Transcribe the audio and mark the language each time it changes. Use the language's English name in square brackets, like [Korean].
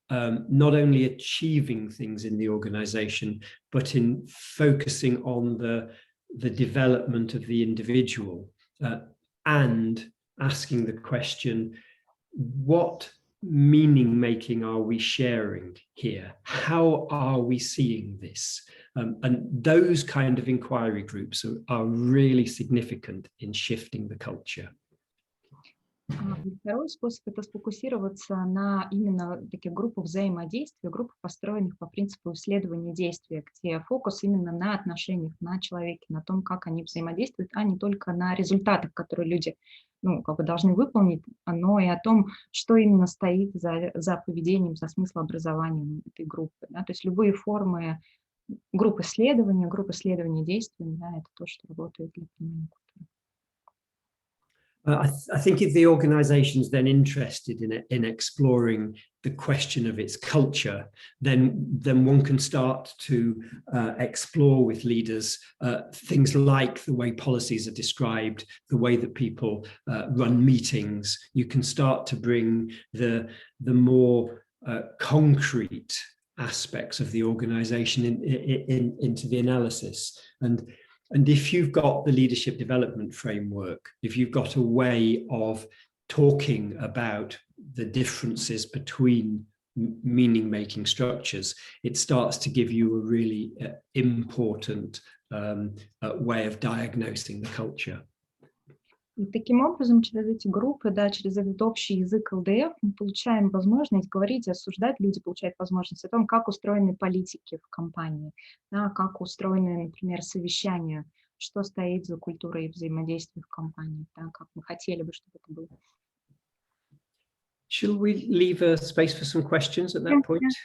[English] not only achieving things in the organization, but in focusing on the development of the individual and asking the question, what meaning making are we sharing here? How are we seeing this? And those kind of inquiry groups are really significant in shifting the culture. [Russian] Второй способ – это сфокусироваться на именно таких группах взаимодействия, группах, построенных по принципу исследования действия, где фокус именно на отношениях, на человеке, на том, как они взаимодействуют, а не только на результатах, которые люди должны выполнить, но и о том, что именно стоит за поведением, за смыслообразованием этой группы. Да? То есть любые формы групп исследования действий, да, это то, что работает для понимания культуры. [English] I think if the organization is then interested in exploring the question of its culture, then one can start to explore with leaders things like the way policies are described, the way that people run meetings. You can start to bring the more concrete aspects of the organization into the analysis. And if you've got the leadership development framework, if you've got a way of talking about the differences between meaning-making structures, it starts to give you a really important way of diagnosing the culture. [Russian] И таким образом, через эти группы, да, через этот общий язык ЛДФ мы получаем возможность говорить, осуждать, люди получают возможность о том, как устроены политики в компании, да, как устроены, например, совещания, что стоит за культурой взаимодействия в компании, да, как мы хотели бы, чтобы это было. [English] Shall we leave a space for some questions at that point?